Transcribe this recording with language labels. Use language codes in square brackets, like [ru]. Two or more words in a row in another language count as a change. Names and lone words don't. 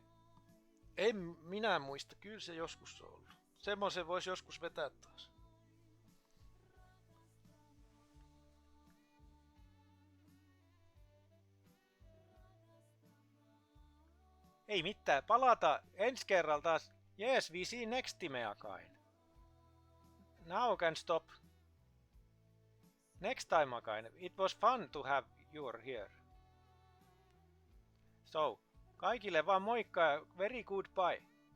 [fi] En minä muista, kyllä se joskus on ollut. Semmoisen vois joskus vetää taas. Ei mitään, palata ensi kerralla taas. [en] Yes, we see next time again. Now can stop. Next time again. It was fun to have you here. So, [fi] kaikille vaan moikka ja [en] very goodbye.